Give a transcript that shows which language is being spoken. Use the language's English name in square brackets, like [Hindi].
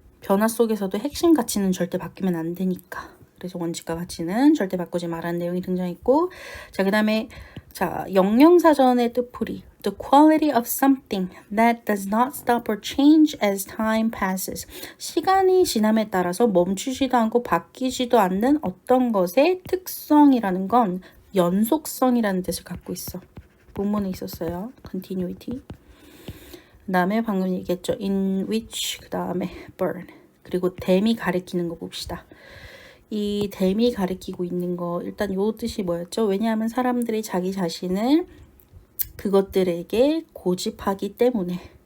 [Korean] 변화 속에서도 핵심 가치는 절대 바뀌면 안 되니까. 그래서 원칙과 가치는 절대 바꾸지 말라는 내용이 등장했고, 자, 그 다음에 영영사전의 뜻풀이 [English] The quality of something that does not stop or change as time passes. [Korean] 시간이 지남에 따라서 멈추지도 않고 바뀌지도 않는 어떤 것의 특성이라는 건 연속성이라는 뜻을 갖고 있어. 본문에 있었어요. continuity. 그 다음에 방금 얘기했죠. [English] in which, [Korean] 그 다음에 [English] burn. [Korean] 그리고 댐이 가리키는 거 봅시다. 이 댐이 가리키고 있는 거 일단 요 뜻이 뭐였죠? 왜냐하면 사람들이 자기 자신을 그것들에게 고집하기 때문에.